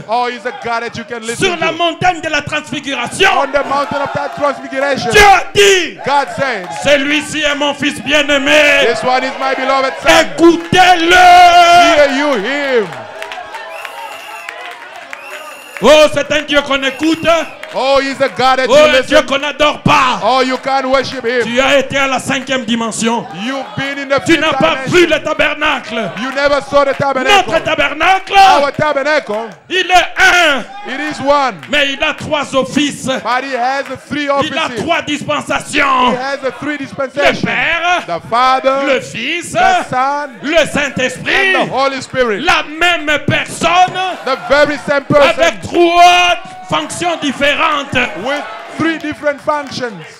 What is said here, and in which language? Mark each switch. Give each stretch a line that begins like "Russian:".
English: Oh, he's a God that you can listen
French: Sur la
English: to.
French: montagne de la transfiguration,
English: On the mountain of that transfiguration,
French: Dieu a dit,
English: God said,
French: celui-ci est mon fils bien-aimé.
English: this one is my beloved son.
French: Écoutez-le.
English: Hear you him.
French: Oh, c'est un Dieu qu'on écoute.
English: Oh, he's a God that
French: Oh,
English: you
French: un Dieu
English: listen.
French: qu'on n'adore pas.
English: Oh, you can worship him.
French: Tu as été à la 5e dimension.
English: You've been in the
French: Tu
English: 5th
French: n'as pas vu
English: dimension.
French: le tabernacle.
English: You never saw the
French: Notre
English: tabernacle.
French: tabernacle,
English: Our tabernacle,
French: il est un,
English: it is one.
French: mais il a 3 offices.
English: But he has the 3
French: Il a
English: offices.
French: 3
English: He
French: dispensations.
English: has the 3
French: Le
English: dispensations.
French: Père,
English: The Father,
French: le Fils,
English: the Son,
French: le
English: and
French: Saint-Esprit.
English: the Holy Spirit.
French: La même personne
English: The very same person
French: avec 3 fonctions différentes.
English: with 3 different functions.